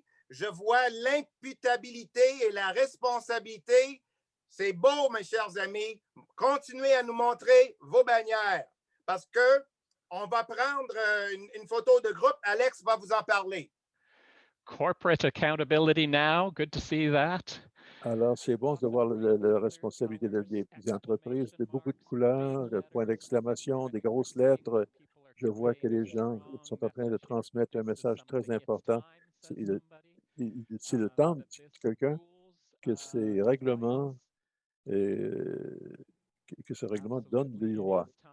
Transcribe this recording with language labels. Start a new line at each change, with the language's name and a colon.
French: Je vois l'imputabilité et la responsabilité. C'est beau, mes chers amis. Continuez à nous montrer vos bannières parce qu'on va prendre une photo de groupe. Alex va vous en parler.
English: Corporate accountability now. Good to see that.
French: Alors, c'est bon de voir la responsabilité des entreprises, de beaucoup de couleurs, de points d'exclamation, des grosses lettres. Je vois que les gens sont en train de transmettre un message très important. C'est le temps, dit quelqu'un, que ces règlements, que ce règlement donne des droits.